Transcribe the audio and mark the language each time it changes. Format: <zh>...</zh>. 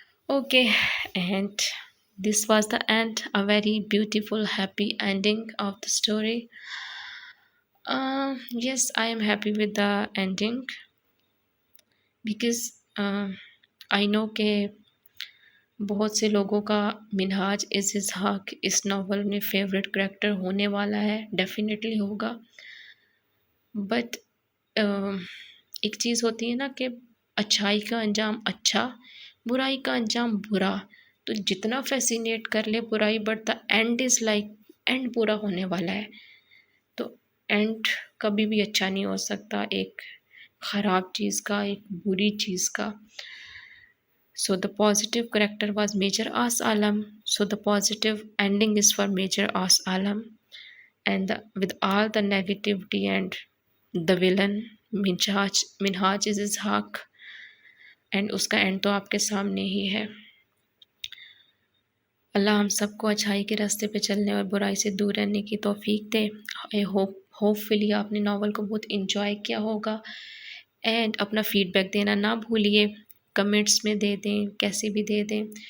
<en>Okay, and this was the end, a very beautiful, happy ending of the story. Yes, I am happy with the ending because I know that</en> <ur>بہت سے لوگوں کا منہاج از اسحاق اس novel میں favourite character ہونے والا ہے، definitely ہوگا، but ایک چیز ہوتی ہے نا کہ اچھائی کا انجام اچھا، برائی کا انجام برا، تو جتنا فیسینیٹ کر لے برائی but</ur> <en>the end is like end</en> <ur>برا ہونے والا ہے، تو اینڈ کبھی بھی اچھا نہیں ہو سکتا ایک خراب چیز کا، ایک بری چیز کا.</ur> <en>So the positive character was Major As Alam. So the positive ending is for Major As Alam. And with all the negativity and the villain Minhaj is Ishaq.</en> <ur>And اس کا اینڈ تو آپ کے سامنے ہی ہے. اللہ ہم سب کو اچھائی کے راستے پہ چلنے اور برائی سے دور رہنے کی توفیق دے.</ur> <en>I hopefully</en> <ur>آپ نے ناول کو بہت انجوائے کیا ہوگا، اینڈ اپنا فیڈ بیک دینا نہ بھولیے، کمنٹس میں دے دیں، کیسے بھی دے دیں.</ur>